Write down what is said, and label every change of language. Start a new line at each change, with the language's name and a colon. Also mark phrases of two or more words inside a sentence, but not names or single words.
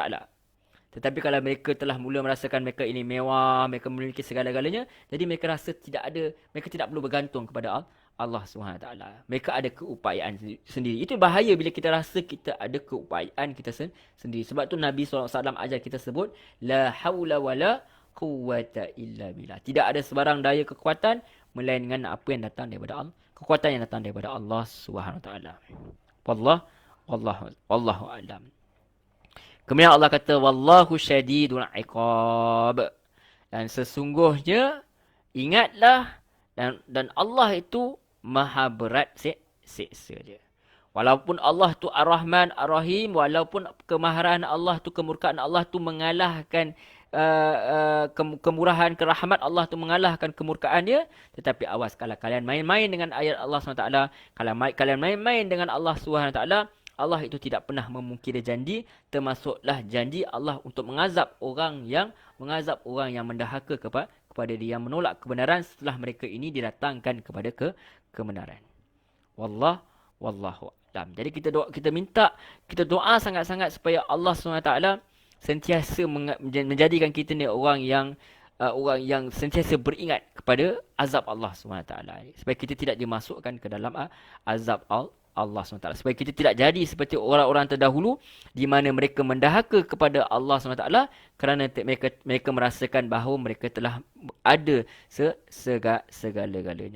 Malay: Tetapi kalau mereka telah mula merasakan mereka ini mewah, mereka memiliki segala-galanya, jadi mereka rasa mereka tidak perlu bergantung kepada Allah SWT. Mereka ada keupayaan sendiri. Itu bahaya bila kita rasa kita ada keupayaan kita sendiri. Sebab tu Nabi SAW ajar kita sebut,
Arabic: la hawla wa la quwwata illa billah.
Malay: Tidak ada sebarang daya kekuatan melainkan apa yang datang daripada Allah. Kekuatan yang datang daripada Allah SWT.
Arabic: Wallahu a'lam.
Malay: Kemudian Allah kata,
Arabic: wallahu syadidul iqab.
Malay: Dan sesungguhnya, ingatlah, dan Allah itu maha berat siksa dia. Walaupun Allah tu Ar-Rahman, Ar-Rahim, walaupun kemaharan Allah tu, kemurkaan Allah tu mengalahkan kemurahan, kerahmat Allah tu mengalahkan kemurkaan dia. Tetapi awas, kalau kalian main-main dengan ayat Allah SWT, kalau kalian main-main dengan Allah SWT, Allah itu tidak pernah memungkiri janji, termasuklah janji Allah untuk mengazab orang yang mendahaka kepada dia, yang menolak kebenaran setelah mereka ini didatangkan kepada kebenaran.
Arabic: Wallahu a'lam.
Malay: Jadi kita doa sangat-sangat supaya Allah SWT sentiasa menjadikan kita ni orang yang sentiasa beringat kepada azab Allah SWT, supaya kita tidak dimasukkan ke dalam azab Allah SWT, supaya kita tidak jadi seperti orang-orang terdahulu di mana mereka mendahaka kepada Allah SWT kerana mereka merasakan bahawa mereka telah ada segala-galanya.